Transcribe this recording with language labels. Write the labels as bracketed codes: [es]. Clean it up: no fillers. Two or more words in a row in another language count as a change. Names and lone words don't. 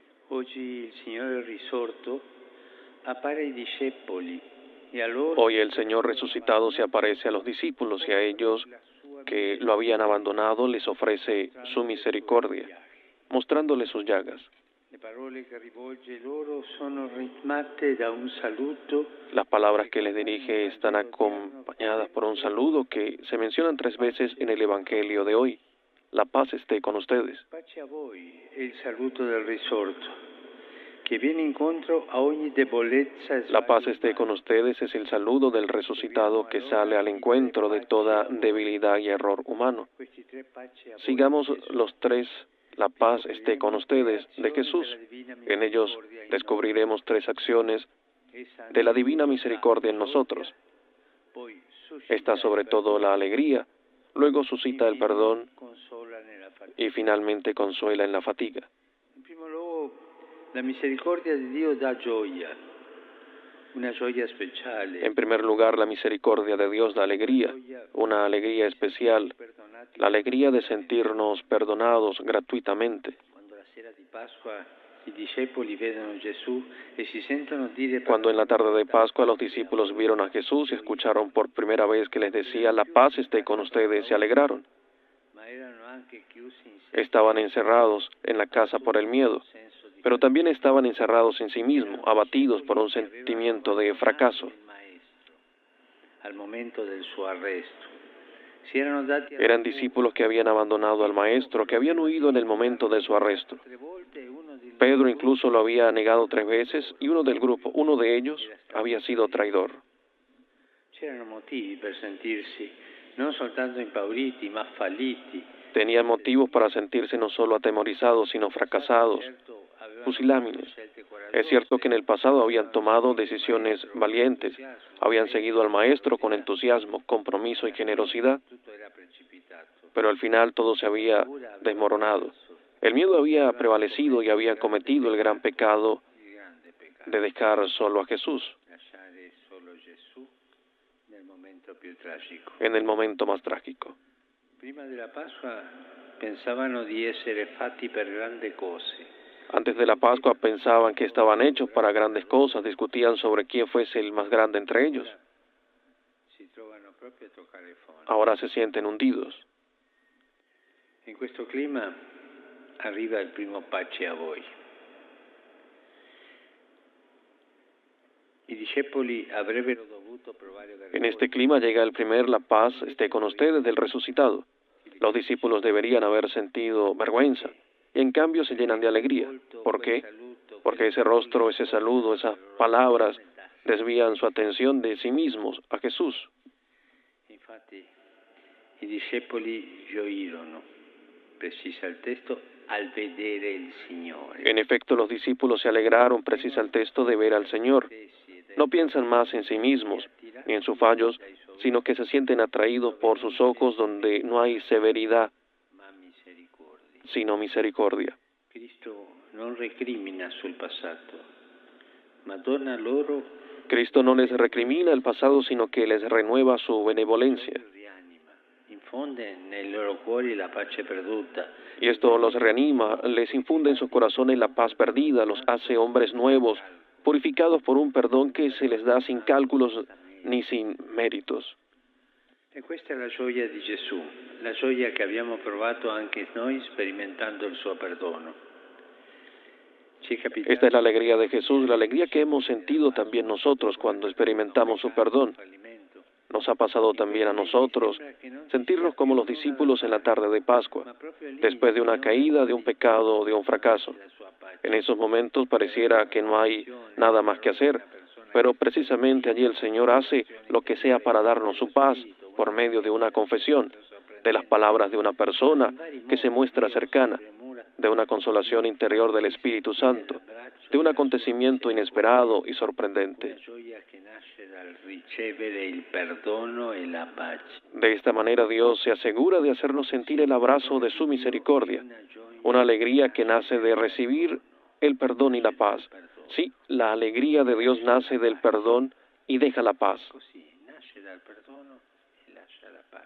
[it] Oggi il Signore risorto appare ai discepoli e a loro [es] Hoy el Señor resucitado se aparece a los discípulos y a ellos que lo habían abandonado les ofrece su misericordia, mostrándoles sus llagas. [it] le parole che rivolge loro sono ritmate da un saluto. [es] Las palabras que les dirige están acompañadas por un saludo que se mencionan 3 veces en el Evangelio de hoy. La paz esté con ustedes. [it] Pace a voi è il saluto del risorto, che viene incontro a ogni debolezza e [es] La paz [it] sbaglio [es] esté con [it] umano. [es] ustedes es el saludo del resucitado que sale al encuentro de toda debilidad y error humano. [it] Questi tre pace a voi [es] Sigamos [it] di Gesù. [es] los 3, la paz esté con ustedes, de Jesús. En ellos descubriremos 3 acciones de la divina misericordia en nosotros. [it] Poi suscita [es] Está sobre todo la alegría, luego suscita el perdón [it] consola nella fatica. [es] y finalmente consuela en la fatiga. [it] In primo luogo, la misericordia di Dio dà gioia, una gioia speciale. [es] En primer lugar, la misericordia de Dios da alegría, una alegría especial, la alegría de sentirnos perdonados gratuitamente. [it] Quando la sera di Pasqua i discepoli vedono Gesù e si sentono dire [es] Cuando en la tarde de Pascua los discípulos vieron a Jesús y escucharon por primera vez que les decía, la paz esté con ustedes, se alegraron. [it] ma erano anche chiusi in sé, [es] Estaban encerrados en la casa por el miedo, pero también estaban encerrados en sí mismos, abatidos por un sentimiento de fracaso. [it] il maestro al momento del suo arresto. Si erano dati a [es] Eran discípulos que habían abandonado al Maestro, que habían huido en el momento de su arresto. [it] 3 volte e uno di [es] Pedro incluso lo había negado 3 veces y uno del grupo, uno de ellos, había sido traidor. [it] c'erano motivi per sentirsi non soltanto impauriti ma falliti. [es] Tenían motivos para sentirse no solo atemorizados, sino fracasados, [it] Certo, avevano [es] pusilánimes. [it] scelte coraggiose, [es] Es cierto que en el pasado habían tomado decisiones valientes, habían seguido al Maestro con entusiasmo, compromiso y generosidad, [it] tutto era precipitato. [es] pero al final todo se había desmoronado. El miedo había prevalecido y habían cometido el gran pecado [it] Il grande peccato, [es] de dejar solo a Jesús [it] lasciare solo Gesù nel momento più tragico. [es] en el momento más trágico. [it] Prima della Pasqua pensavano di essere fatti per grandi cose. [es] Antes de la Pascua pensaban que estaban hechos para grandes cosas, discutían sobre quién fuese el más grande entre ellos. [it] Si trovano proprio a toccare fondo. [es] Ahora se sienten hundidos. [it] In questo clima arriva il primo pace a voi. I discepoli avrebbero dovuto provare [es] En este clima llega el primer, la paz esté con ustedes, del resucitado. Los discípulos deberían haber sentido vergüenza y en cambio se llenan de alegría. ¿Por qué? Porque ese rostro, ese saludo, esas palabras desvían su atención de sí mismos a Jesús. [it] Infatti i discepoli gioirono, precisa il testo, al vedere il Signore. [es] En efecto, los discípulos se alegraron, precisa el texto, de ver al Señor. No piensan más en sí mismos ni en sus fallos, sino que se sienten atraídos por sus ojos donde no hay severidad, [it] Ma misericordia. [es] sino misericordia. [it] Cristo non recrimina sul passato, ma dona loro [es] Cristo no les recrimina el pasado, sino que les renueva su benevolencia. [it] rianima, infonde nei loro cuori la pace perduta. [es] Y esto los reanima, les infunde en sus corazones la paz perdida, los hace hombres nuevos, purificados por un perdón que se les da sin cálculos ni sin méritos. [it] E questa è la gioia di Gesù, la gioia che abbiamo provato anche noi sperimentando il suo perdono. Ci è capitato [es] Esta es la alegría de Jesús, la alegría que hemos sentido también nosotros cuando experimentamos su perdón. [it] fallimento, [es] Nos ha pasado también a nosotros sentirnos como los discípulos en la tarde de Pascua, [it] ma proprio lì [es] después de una caída, de un pecado o de un fracaso. [it] la sua pace. [es] En esos momentos pareciera que no hay nada más que hacer, pero precisamente allí el Señor hace lo que sea para darnos su paz por medio de una confesión, de las palabras de una persona que se muestra cercana, de una consolación interior del Espíritu Santo, de un acontecimiento inesperado y sorprendente. [it] La gioia che nasce dal ricevere il perdono e la pace. [es] De esta manera Dios se asegura de hacernos sentir el abrazo de su misericordia, una alegría que nace de recibir el perdón y la paz. Sí, la alegría de Dios nace del perdón y deja la paz. [it] Così nasce dal perdono e lascia la pace.